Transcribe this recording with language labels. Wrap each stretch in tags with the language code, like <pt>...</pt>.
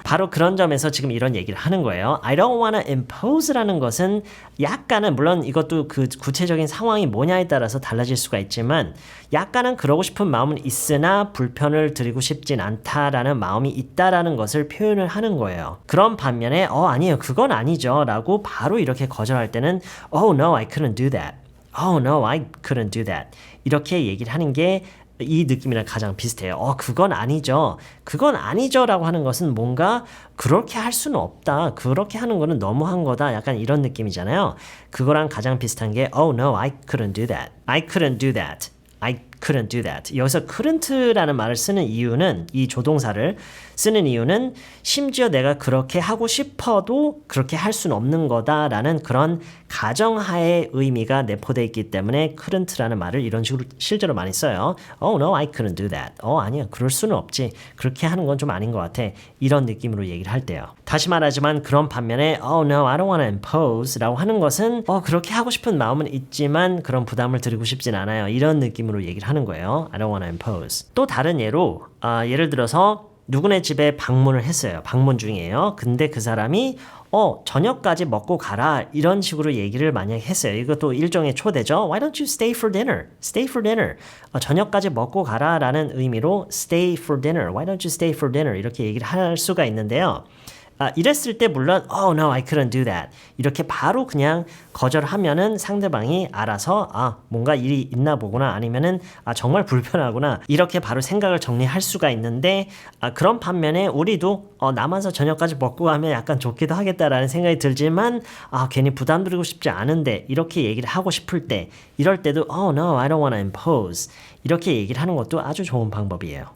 <ko>바로 그런 점에서 지금 이런 얘기를 하는 거예요.</ko> <en>I don't wanna impose</en> <ko>라는 것은 약간은 물론 이것도 그 구체적인 상황이 뭐냐에 따라서 달라질 수가 있지만 약간은 그러고 싶은 마음은 있으나 불편을 드리고 싶진 않다라는 마음이 있다라는 것을 표현을 하는 거예요. 그런 반면에 아니에요. 그건 아니죠. 라고 바로 이렇게 거절할 때는</ko> <en>Oh no, I couldn't do that. Oh no, I couldn't do that.</en> <ko>이렇게 얘기를 하는 게 이 느낌이랑 가장 비슷해요. 그건 아니죠. 그건 아니죠 라고 하는 것은 뭔가 그렇게 할 수는 없다. 그렇게 하는 거는 너무한 거다. 약간 이런 느낌이잖아요. 그거랑 가장 비슷한 게</ko> <en>Oh no, I couldn't do that. I couldn't do that. I couldn't do that.</en> <ko>여기서 couldn't라는 말을 쓰는 이유는 이 조동사를 쓰는 이유는 심지어 내가 그렇게 하고 싶어도 그렇게 할 수는 없는 거다라는 그런 가정하의 의미가 내포되어 있기 때문에 couldn't라는 말을 이런 식으로 실제로 많이 써요.</ko> <en>Oh no, I couldn't do that.</en> <ko>아니야, 그럴 수는 없지. 그렇게 하는 건 좀 아닌 것 같아. 이런 느낌으로 얘기를 할 때요. 다시 말하지만 그런 반면에</ko> <en>Oh no, I don't want to impose</en> <ko>라고 하는 것은 그렇게 하고 싶은 마음은 있지만 그런 부담을 드리고 싶진 않아요. 이런 느낌으로 얘기를 하는 거예요.</ko> <en>I don't want to impose.</en> <ko>또 다른 예로 예를 들어서 누구네 집에 방문을 했어요. 방문 중이에요. 근데 그 사람이 저녁까지 먹고 가라 이런 식으로 얘기를 만약에 했어요. 이것도 일종의 초대죠.</ko> <en>Why don't you stay for dinner? Stay for dinner.</en> <ko>저녁까지 먹고 가라 라는 의미로</ko> <en>stay for dinner. Why don't you stay for dinner?</en> <ko>이렇게 얘기를 할 수가 있는데요. 이랬을 때 물론</ko> <en>Oh no, I couldn't do that.</en> <ko>이렇게 바로 그냥 거절하면은 상대방이 알아서 뭔가 일이 있나 보구나 아니면은 정말 불편하구나 이렇게 바로 생각을 정리할 수가 있는데 그런 반면에 우리도 남아서 저녁까지 먹고 가면 약간 좋기도 하겠다라는 생각이 들지만 괜히 부담 드리고 싶지 않은데 이렇게 얘기를 하고 싶을 때 이럴 때도</ko> <en>Oh no, I don't want to impose</en> <ko>이렇게 얘기를 하는 것도 아주 좋은 방법이에요.</ko>